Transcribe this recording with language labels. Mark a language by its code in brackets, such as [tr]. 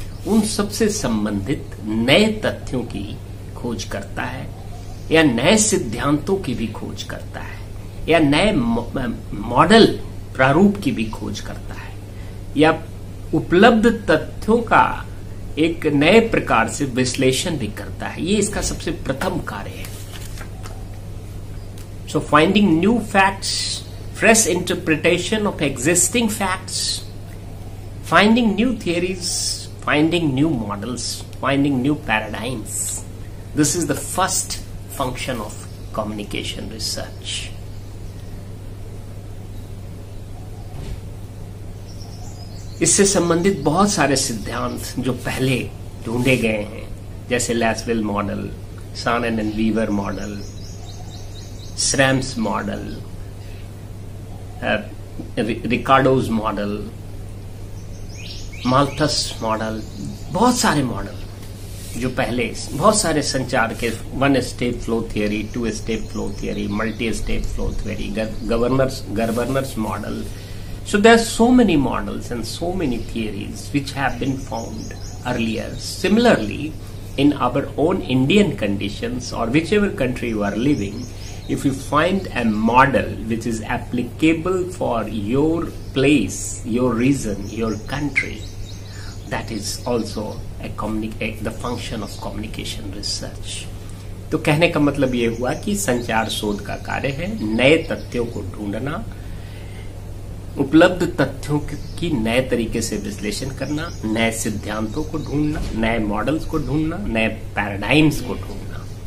[hi] उन सबसे संबंधित नए तथ्यों की खोज करता है या नए सिद्धांतों की भी खोज करता है या नए मॉडल प्रारूप की भी खोज करता है या उपलब्ध तथ्यों का एक नए प्रकार से विश्लेषण भी करता है। ये इसका सबसे प्रथम कार्य है। [en] So finding new facts, fresh interpretation of existing facts, finding new theories, finding new models, finding new paradigms. This is the first function of communication research. [hi] इससे संबंधित बहुत सारे सिद्धांत जो पहले ढूंढे गए हैं, जैसे लैसवेल model, Sanan and Weaver model, श्रैम्स model, रिकार्डोज model, Malthus model, बहुत सारे मॉडल जो पहले बहुत सारे संचार के 1 step flow theory, 2 step flow theory, multi step flow theory, governors model. [en] So there are so many models and so many theories which have been found earlier. Similarly, in our own Indian conditions or whichever country you are living, if you find a model which is applicable for your place, your region, your country, that is also the function of communication research. [hi] तो कहने का मतलब ये हुआ कि संचार शोध का कार्य है नए तथ्यों को ढूंढना, उपलब्ध तथ्यों की नए तरीके से विश्लेषण करना, नए सिद्धांतों को ढूंढना, नए मॉडल्स को ढूंढना, नए पैराडाइम्स को ढूंढना।